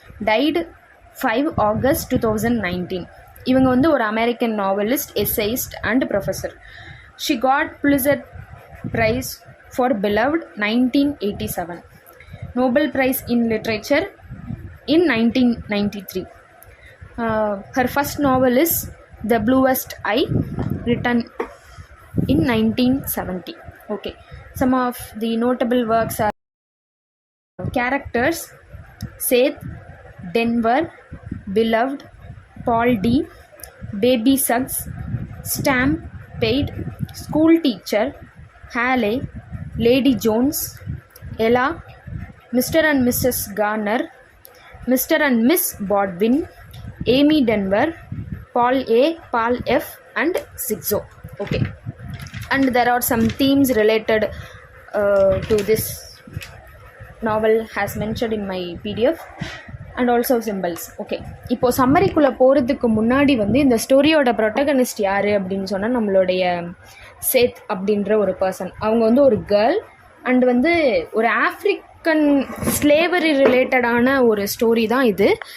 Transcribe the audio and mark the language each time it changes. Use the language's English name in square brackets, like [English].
[Tamil] Tide 5 August 2019. இவங்க வந்து ஒரு [English] American novelist, essayist and professor. She got Pulitzer prize for Beloved 1987, Nobel prize in literature in 1993. Her first novel is The Bluest Eye, written in 1970. Okay, some of the notable works are characters: Seth, Denver, Beloved, Paul D, Baby Suggs, Stampede, School Teacher, Haley, Lady Jones, Ella, Mr. and Mrs. Garner, Mr. and Miss Bodwin, Amy Denver, Paul A, Paul F, and Zigzo. Okay, and there are some themes related to this novel as mentioned in my PDF and also symbols. [Tamil] Okay, இப்போ சம்மரிக்குள்ளே போகிறதுக்கு முன்னாடி வந்து இந்த ஸ்டோரியோட protagonist யார் அப்படின்னு சொன்னால் நம்மளுடைய சேத் அப்படின்ற ஒரு பர்சன். அவங்க வந்து ஒரு கேர்ள் அண்ட் வந்து ஒரு ஆஃப்ரிக்கன் ஸ்லேவரி ரிலேட்டடான ஒரு ஸ்டோரி தான் இது.